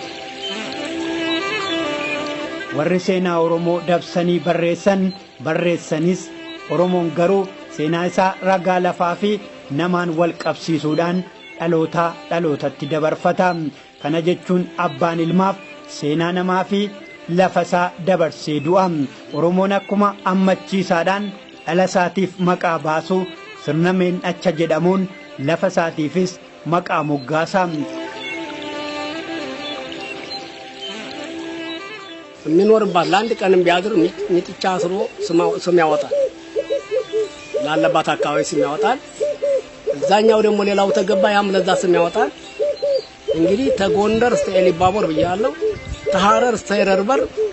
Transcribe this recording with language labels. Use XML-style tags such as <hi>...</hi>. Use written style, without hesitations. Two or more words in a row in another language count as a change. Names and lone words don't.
<om>Warri seenaa Oromoo dabsanii barreessanis Oromoon garuu seenaa isaa ragaa lafaa fi namaan wal qabsiisuudhaan dhalootaa dhalootatti dabarfata. Kana jechuun abbaan ilmaaf seenaa namaa fi lafa isaa dabarsee du'a. Oromoon akkuma ammachiisaadhaan dhala isaatiif maqaa baasu sirna meenacha jedhamuun lafa isaatiifis maqaa moggaasa.</om> <am>የሚኖርባት ለአንድ ቀንም ቢያድር ሚጥቻ አስሮ ስም ያወጣል። ላለባት አካባቢ ስም ያወጣል። እዛኛው ደግሞ ሌላው ተገባ ያም ለዛ ስም ያወጣል። እንግዲህ ተጎንደር እስከ ኤሊባቦር ብያለሁ። ተሐረር እስከ ኤረርበር</am>